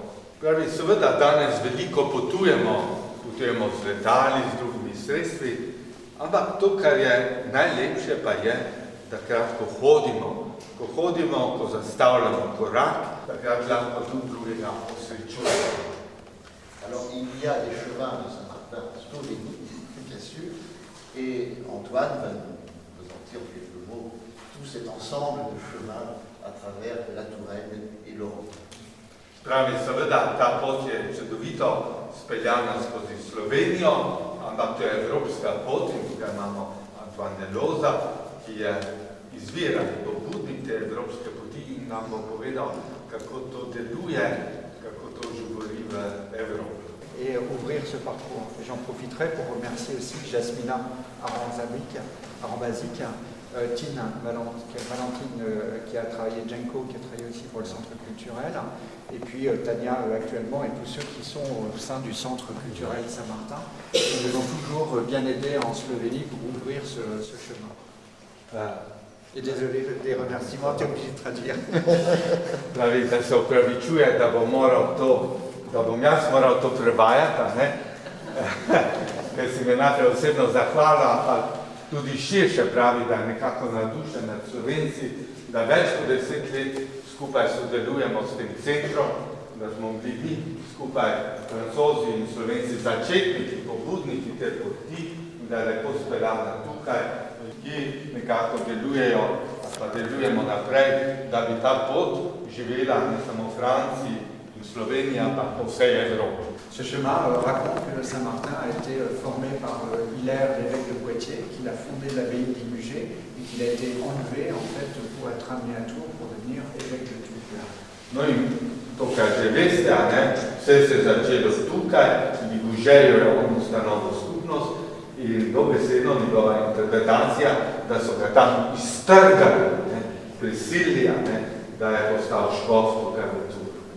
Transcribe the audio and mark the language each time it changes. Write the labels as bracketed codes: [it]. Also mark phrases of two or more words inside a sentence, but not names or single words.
[sl] Pravi, seveda danes veliko potujemo z letali, z drugimi sredstvi, ampak to, kar je najlepše, pa je, da kratko hodimo. Ko hodimo, ko zastavljamo korak, takrat lahko tudi drugega osrečujemo. [fr] Alors, il y a des chemins de Saint-Martin en Slovénie, bien sûr, et Antoine va nous en dire quelques mots, tout cet ensemble de chemins à travers la Touraine et l'Europe. [sl] Pravi, seveda, ta pot je čudovito speljana skozi Slovenijo, ampak to je evropska pot in tukaj imamo Antoine Deloza, ki je izviran pobudnik te evropske poti in nam bo povedal, kako to deluje, kako to živori v Evropi. [fr] Et ouvrir ce parcours. J'en profiterai pour remercier aussi Jasmina Aranzabic, Tine Valentine qui a travaillé, Jenko qui a travaillé aussi pour le centre culturel, et puis Tania actuellement et tous ceux qui sont au sein du centre culturel Saint-Martin, qui nous ont toujours bien aidés en Slovénie pour ouvrir ce chemin. Et désolé des remerciements, tu es obligé de traduire. [sl] Pravi, da se opravičuje, da bom jaz moral to prevajati, ker si me najprej osebno zahvala, pa tudi širše pravi, da je nekako navdušen nad Slovenci, da več kot 10 let skupaj sodelujemo s tem centrom, da smo bili skupaj Francozi in Slovenci začetniki, pobudniki te poti in da je lepo speljana tukaj, ki nekako delujejo, pa delujemo naprej, da bi ta pot živela ne samo v Franciji in Sloveniji, ampak po vsej Evropi. [fr] Ce chemin raconte que Saint-Martin a été formé par Hilaire, l'évêque de Poitiers, qui a fondé l'abbaye d'Imugé et qu'il a été enlevé en fait pour être amené à Tours pour devenir évêque de Tours. [sl] No in to, kar že veste, vse se je začelo tukaj, Imugejo je on ustanovil skupnost in dobesedno njegova interpretacija, da so ga tam iztrgali prisili, da je postal škof tukaj v Turu.